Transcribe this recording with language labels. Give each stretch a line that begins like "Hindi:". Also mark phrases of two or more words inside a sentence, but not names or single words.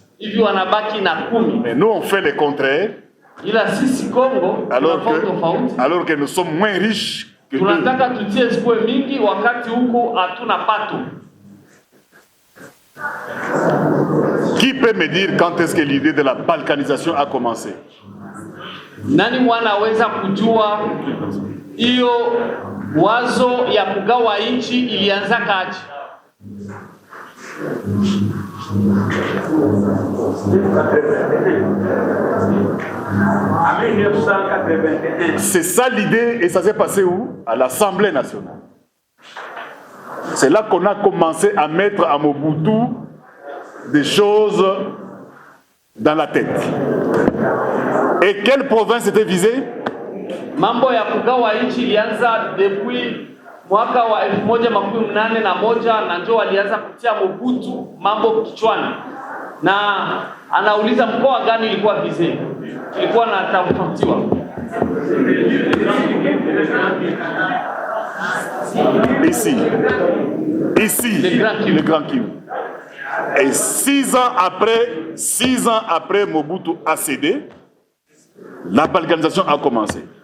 French: Mais nous, on fait le contraire. Alors que nous sommes moins riches que eux. Qui peut me dire quand est-ce que l'idée de la balkanisation a commencé?
Swahili: Nani mwanaweza kujua hiyo wazo ya kugawa nchi ilianza kaji?
French: C'est ça l'idée, et ça s'est passé où? À l'Assemblée nationale. C'est là qu'on a commencé à mettre à Mobutu des choses dans la tête. Et quelle province était visée?
Swahili: Mambo ya kugawa nchi ilianza depuis mwaka wa 1881 na ndio walianza kutia Mobutu mambo kichwani. Na anauliza mkoa gani ilikuwa visé? Ilikuwa na tafutiwa.
French: Ici, le Grand Kivu. Et 6 ans après Mobutu a cédé, la balkanisation a commencé.